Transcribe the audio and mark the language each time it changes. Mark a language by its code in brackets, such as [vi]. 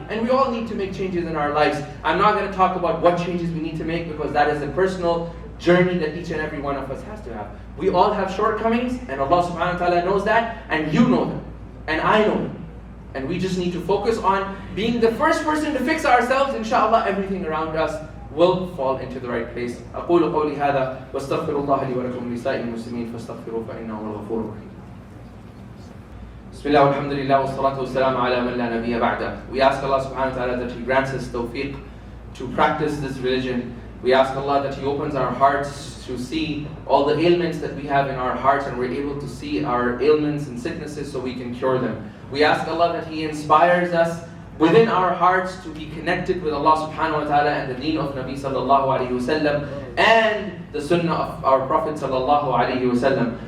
[en] And we all need to make changes in our lives. I'm not going to talk about what changes we need to make, because that is a personal journey that each and every one of us has to have. We all have shortcomings, and Allah subhanahu wa ta'ala knows that, and you know them, and I know them. And we just need to focus on being the first person to fix ourselves. Inshallah, everything around us will fall into the right place. [ar] أقول قولي هذا واستغفر الله لي ولكم ولسائر المسلمين فاستغفروه فإنه هو الغفور الرحيم. Bismillah, alhamdulillah, wa salatu wa salam ala man la nabiyya ba'da. [en] We ask Allah subhanahu wa ta'ala that He grants us tawfiq to practice this religion. We ask Allah that He opens our hearts to see all the ailments that we have in our hearts, and we're able to see our ailments and sicknesses so we can cure them. We ask Allah that He inspires us within our hearts to be connected with Allah subhanahu wa ta'ala and the deen of Nabi sallallahu alayhi wa sallam and the sunnah of our Prophet sallallahu alayhi wa sallam.